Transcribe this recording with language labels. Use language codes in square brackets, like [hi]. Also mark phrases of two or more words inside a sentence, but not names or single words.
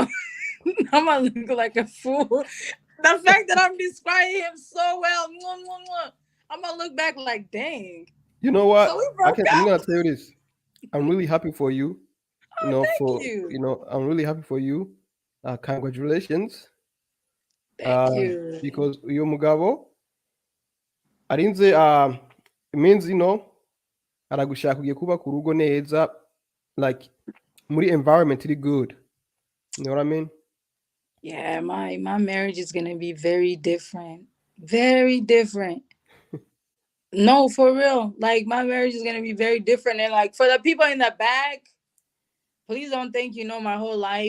[en] I'm going to look like a fool. The fact that I'm describing him so well. I'm going to look back like, dang. You know So we what? broke I'm up. gonna tell you this. I'm really happy for you. Oh, thank you. I'm really happy for you. Congratulations. Thank you. [rn] Because uyu mugabo arinze [en] it means [rn] aragushaka ugiye kuba ku rugo neza, like muri environment iri good. [en] You know what I mean? Yeah, my marriage is gonna be very different. Very different. No, for real. Like my marriage is gonna be very different. And like for the people in the back, please don't think you know my whole life.